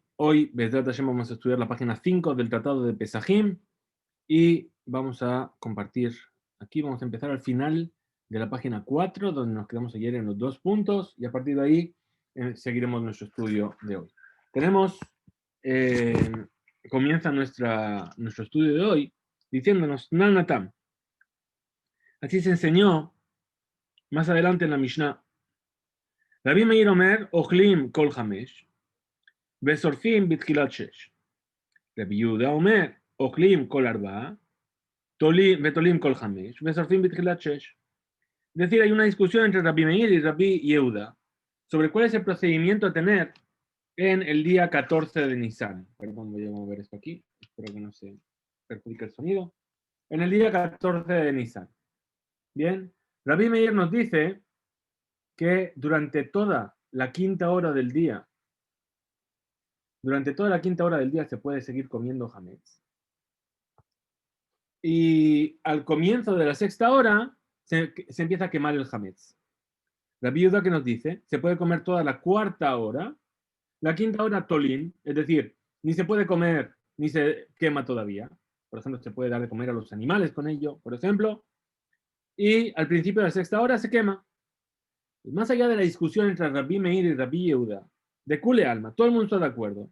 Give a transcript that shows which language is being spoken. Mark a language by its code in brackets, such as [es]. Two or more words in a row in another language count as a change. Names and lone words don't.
[es] Hoy, [he] בעזרת השם, [es] vamos a estudiar la página 5 del Tratado de Pesajim y vamos a compartir, aquí vamos a empezar al final de la página 4, donde nos quedamos ayer en los 2 puntos, y a partir de ahí seguiremos nuestro estudio de hoy. Comienza nuestro estudio de hoy diciéndonos, Nanatam. Así se enseñó más adelante en la Mishnah. [he] רבי מאיר אומר, אוכלים כל חמש, ושורפים בתחילת שש. רבי יהודה אומר, אוכלים כל ארבע, ותולין כל חמש, ושורפים בתחילת שש. [es] Es decir, hay una discusión entre Rabbi Meir y Rabbi Yehuda sobre cuál es el procedimiento a tener en el día 14 de Nisan. Perdón, voy a mover esto aquí, espero que no se perjudique el sonido. En el día 14 de Nisan. Bien, Rabbi Meir nos dice que durante toda la quinta hora del día se puede seguir comiendo hametz. Y al comienzo de la sexta hora se empieza a quemar el hametz. Rabbi Yehuda, que nos dice, se puede comer toda la cuarta hora, la quinta hora tolín, es decir, ni se puede comer ni se quema todavía. Por ejemplo, se puede dar de comer a los animales con ello, por ejemplo. Y al principio de la sexta hora se quema. Y más allá de la discusión entre Rabbi Meir y Rabbi Yehuda, de [arc] כולי עלמא, [es] todo el mundo está de acuerdo.